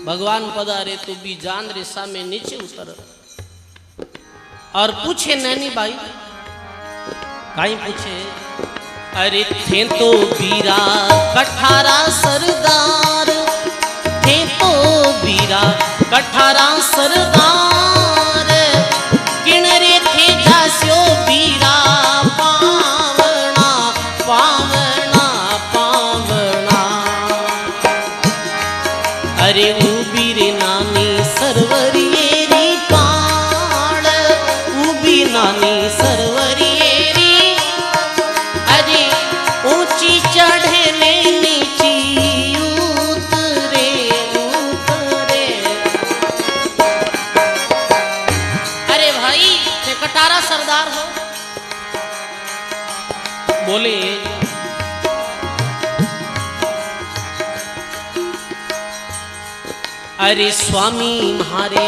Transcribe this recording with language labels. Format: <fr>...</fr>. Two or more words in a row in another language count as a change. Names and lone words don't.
<raj>भगवान पधारे तो भी जान रे सामे नीचे उतर और पूछे नैनी बाई, काई पूछे। अरे थे तो बीरा कठारा सरदार, थे तो बीरा कठारा सरदार, किणरे थे जास्यो बीरा पावना पावना पावना। अरे उबी रे नानी सरवरियेरी पाण, उबी नानी सरवरियेरी, अरे ऊंची चढ़े ने नीची उतरे उतरे। अरे भाई थे कटारा सरदार हो, बोले अरे स्वामी म्हारे,</raj>